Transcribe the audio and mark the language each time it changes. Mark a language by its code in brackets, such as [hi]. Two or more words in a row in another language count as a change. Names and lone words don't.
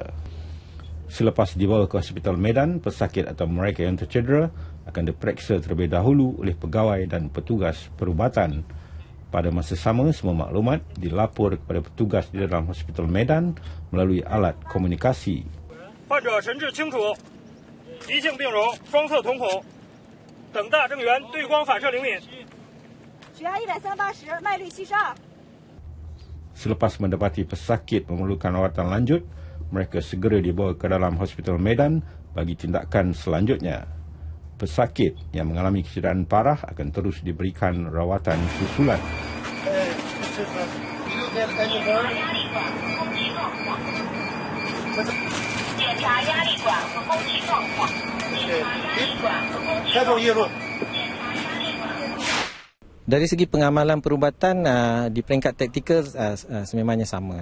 [ms] Selepas dibawa ke hospital medan, pesakit atau mereka yang tercedera akan diperiksa terlebih dahulu oleh pegawai dan petugas perubatan. Pada masa sama, semua maklumat dilapor kepada petugas di dalam hospital medan melalui alat komunikasi. [zh] 患者神志清楚，急性病容，双侧瞳孔，等大正源对光反射灵敏，血压130/80，脉率72。 [ms] Selepas mendapati pesakit memerlukan rawatan lanjut, mereka segera dibawa ke dalam hospital medan bagi tindakan selanjutnya. Pesakit yang mengalami kecederaan parah akan terus diberikan rawatan susulan. Dari segi pengamalan perubatan di peringkat taktikal sememangnya sama.